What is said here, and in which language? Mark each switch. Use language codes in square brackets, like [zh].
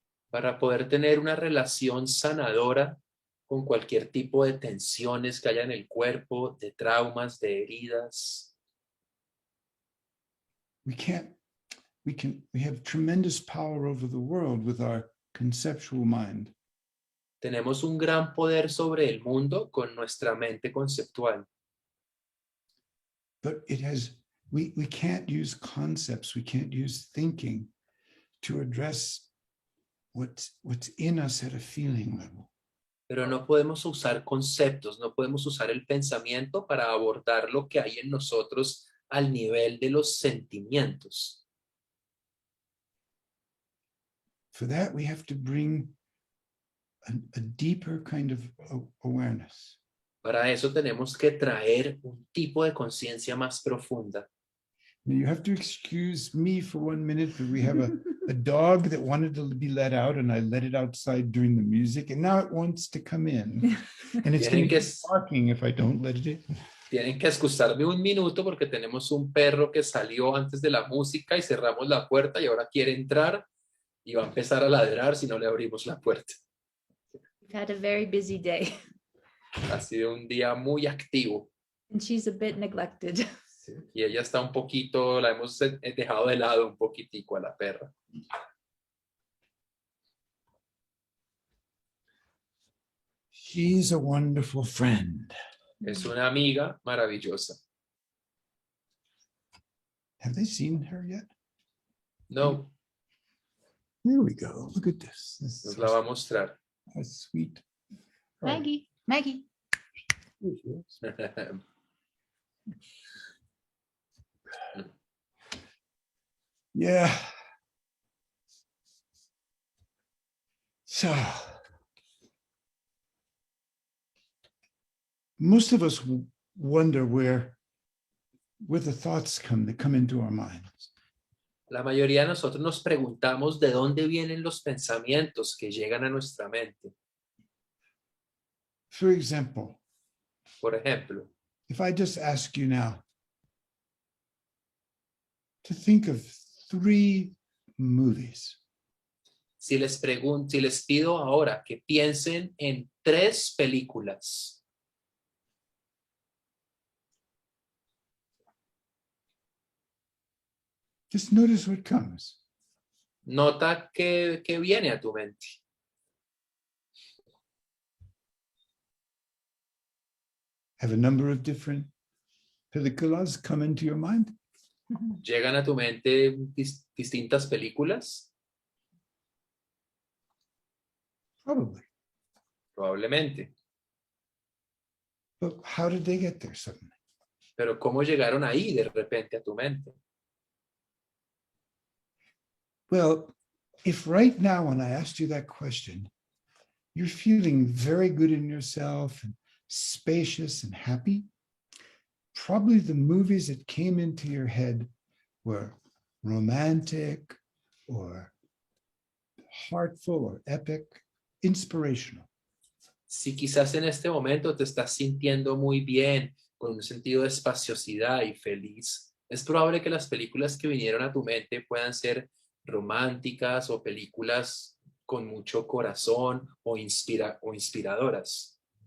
[es] para poder tener una relación sanadora con cualquier tipo de tensiones que haya en el cuerpo, de traumas, de heridas. [en] we have tremendous power over the world with our conceptual mind. [es] Tenemos un gran poder sobre el mundo con nuestra mente conceptual. [en] But we can't use concepts, we can't use thinking to address what's in us at a feeling level. [es] Pero no podemos usar conceptos, no podemos usar el pensamiento para abordar lo que hay en nosotros al nivel de los sentimientos. [en] For that, we have to bring a deeper kind of awareness. [es] Para eso tenemos que traer un tipo de conciencia más profunda. [en] Now, you have to excuse me for 1 minute, but we have a dog that wanted to be let out, and I let it outside during the music, and now it wants to come in. And it's going to keep barking if I don't let it in. [es] Tienen que excusarme un minuto porque tenemos un perro que salió antes de la música y cerramos la puerta y ahora quiere entrar y va a empezar a ladrar si no le abrimos la puerta. [en] We've had a very busy day. [es] Ha sido un día muy activo. [en] And she's a bit neglected. [es] Y ella está un poquito, la hemos dejado de lado un poquitico a la perra. [en] She's a wonderful friend. [es] Es una amiga maravillosa. [en] Have they seen her yet? [es] No, [en] There we go. Look at this. This [es] nos [en] is [es] la va a mostrar. [en] so sweet. Maggie, Maggie. Here she is. Yeah. So most of us wonder where the thoughts come that come into our minds. [es] La mayoría de nosotros nos preguntamos de dónde vienen los pensamientos que llegan a nuestra mente. [en] For example, [es] Por ejemplo, [en] if I just ask you now to think of 3 movies, [es] si les pido ahora que piensen en 3 películas, [en] just notice what comes. [es] nota que viene a tu mente. [en] Have a number of different películas come into your mind? [es] ¿Llegan a tu mente distintas películas? [en] Probably. [es] Probablemente. [en] But how did they get there suddenly? [es] Pero ¿cómo llegaron ahí de repente a tu mente? [en] Well, if right now when I asked you that question, you're feeling very good in yourself and spacious and happy, probably the movies that came into your head were romantic or heartful or epic, inspirational. [es] Si quizás en este momento te estás sintiendo muy bien, con un sentido de espaciosidad y feliz, es probable que las películas que vinieron a tu mente puedan ser románticas o películas con mucho corazón o inspiradoras.